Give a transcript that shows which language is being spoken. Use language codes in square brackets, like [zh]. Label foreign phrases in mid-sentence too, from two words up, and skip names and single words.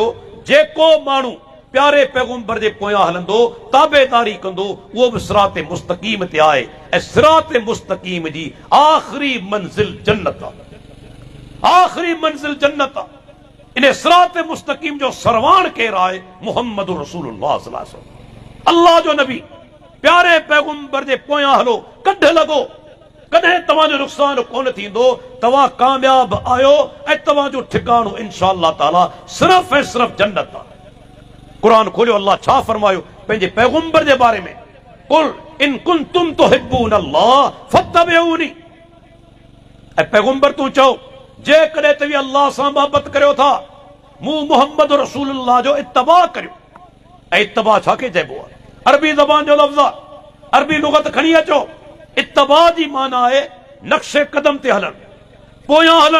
[sd] जेको माण्हू प्यारे पैगंबर जे पोयां हलंदो, ताबेदारी कंदो, उहो बि [ar] صراط مستقيم [sd] ते आहे। ऐं [ar] صراط مستقيم [sd] जी आख़िरी मंज़िल जन्नत आहे, आख़िरी मंज़िल जन्नत आहे। इन [ar] صراط مستقيم [sd] जो सरवान केरु आहे? [ar] محمد رسول الله صلى الله عليه وسلم, [sd] अल्लाह जो नबी। प्यारे पैगंबर जे पोयां हलो, कढ लॻो, कॾहिं तव्हांजो नुक़सान कोन थींदो। तव्हां कामयाब आहियो ऐं तव्हांजो ठिकाणो [ar] إن شاء الله تعالى [sd] सिर्फ़ ऐं सिर्फ़ जन्नत आहे। कुरान खोलियो, अल्लाह छा फरमायो पंहिंजे पैगंबर जे बारे में? [ar] قل إن كنتم تحبون الله فاتبعوني. [sd] ऐं पैगंबर तूं चओ जेकॾहिं तव्हां अल्लाह सां मोहबत करियो था, मूं [ar] محمد رسول الله [sd] जो इत्तबा करियो। ऐं इत्तबा छा खे चइबो आहे? अरबी ज़बान जो लफ़्ज़ आहे, अरबी लुगत खणी अचो। इत्तबा जी माना आहे नक्शे कदम ते हलण, पोयां हलण।